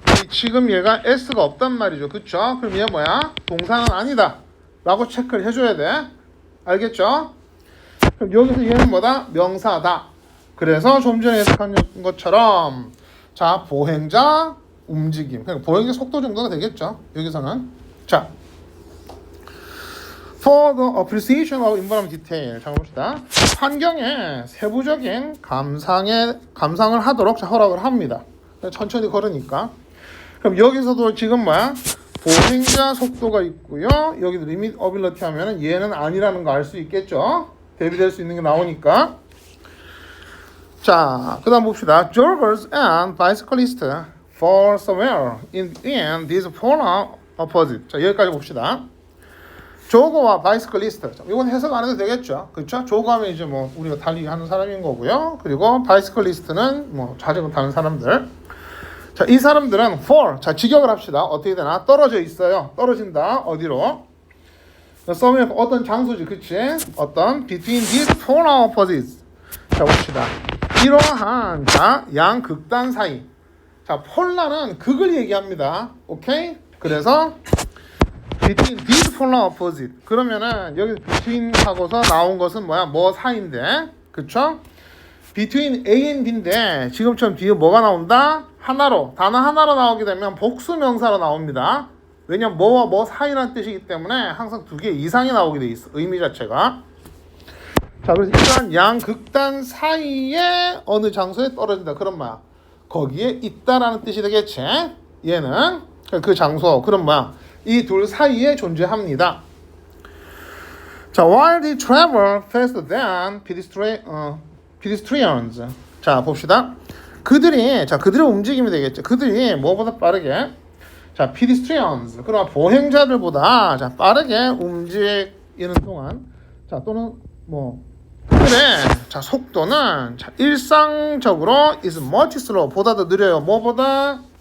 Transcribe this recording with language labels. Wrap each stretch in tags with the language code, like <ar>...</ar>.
<ko>지금 얘가 s가 없단 말이죠. 그쵸? 그럼 얘 뭐야? 동사는 아니다 라고 체크를 해줘야 돼. 알겠죠? 그럼 여기서 얘는 뭐다? 명사다. 그래서 좀 전에 해석한 것처럼 자, 보행자 움직임. 그러니까 보행자 속도 정도가 되겠죠. 여기서는.</ko> <en>자, for the appreciation of environment detail.</en> <ko>자, 봅시다. 환경의 세부적인 감상을 하도록 자, 허락을 합니다. 천천히 걸으니까. 그럼 여기서도 지금 뭐야? 보행자 속도가 있고요. 여기도</ko> <en>limit ability</en> <ko>하면은 얘는 아니라는 거 알 수 있겠죠? 대비될 수 있는 게 나오니까. 자, 그 다음 봅시다.</ko> <en>Joggers and bicyclists fall somewhere in these polar opposite.</en> <ko>자, 여기까지 봅시다. 조거와 바이스클리스트. 이건 해석 안 해도 되겠죠. 그렇죠? 조거하면 이제 뭐 우리가 달리기 하는 사람인 거고요. 그리고 바이스클리스트는 뭐 자전거 타는 사람들. 자, 이 사람들은 fall. 자, 직역을 합시다. 어떻게 되나? 떨어져 있어요. 떨어진다. 어디로? somewhere 어떤 장소지. 그치?</ko> <en>어떤 between these polar opposites.</en> <ko>자, 봅시다. 이러한 자, 양극단 사이. 자, 폴라는 극을 얘기합니다. 오케이?</ko> <en>그래서 between these polar opposite.</en> <ko>그러면은 여기 between 하고서 나온 것은 뭐야? 뭐 사이인데. 그쵸?</ko> <en>between A and B</en> <ko>인데 지금처럼 뒤에 뭐가 나온다? 하나로. 단어 하나로 나오게 되면 복수 명사로 나옵니다. 왜냐면 뭐와 뭐 사이라는 뜻이기 때문에 항상 두 개 이상이 나오게 돼 있어. 의미 자체가. 자, 그래서 이러한 양극단 사이에 어느 장소에 떨어진다. 그런 뭐야? 거기에 있다라는 뜻이 되겠지. 얘는 그 장소. 그런 뭐야? 이 둘 사이에 존재합니다.</ko> <en>자, while they travel faster than pedestrians.</en> <ko>자, 봅시다. 그들의 움직임이 되겠죠. 그들이 뭐보다 빠르게. 자, pedestrians. 그러나 보행자들보다 자, 빠르게 움직이는 동안. 자, 또는 뭐 그들의 자, 속도는 자, 일상적으로</ko> <en>is much slow.</en> <ko>보다 더 느려요. 뭐보다?</ko>